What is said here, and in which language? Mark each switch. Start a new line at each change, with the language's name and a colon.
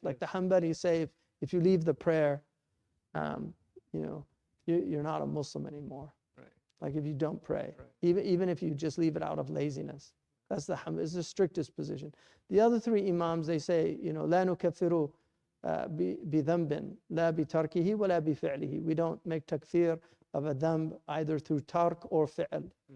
English: Like the Hanbali say, if you leave the prayer, you're not a Muslim anymore. Like if you don't pray, even if you just leave it out of laziness. That's the strictest position. The other three imams, they say,
Arabic: لا نكفر بذنب لا بتركه ولا بفعله.
English: We don't make takfir of a dhanb either through tark or fi'l.